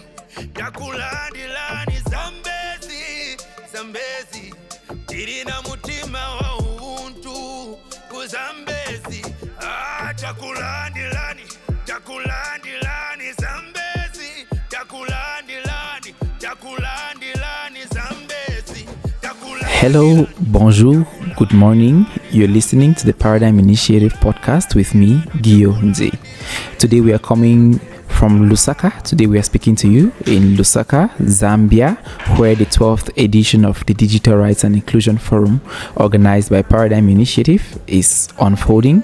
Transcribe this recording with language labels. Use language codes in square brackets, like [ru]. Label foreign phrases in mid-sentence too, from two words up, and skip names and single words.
[ny] Takulandilani Zambezi tirina mutima wa ubuntu ku Zambezi. Takulandilani Zambezi. Takulandilani Zambezi. [en] Hello, bonjour, good morning. You're listening to the Paradigm Initiative podcast with me, Guillaume Nze. Today we are coming from Lusaka. Today we are speaking to you in Lusaka, Zambia, where the 12th edition of the Digital Rights and Inclusion Forum, organized by Paradigm Initiative, is unfolding.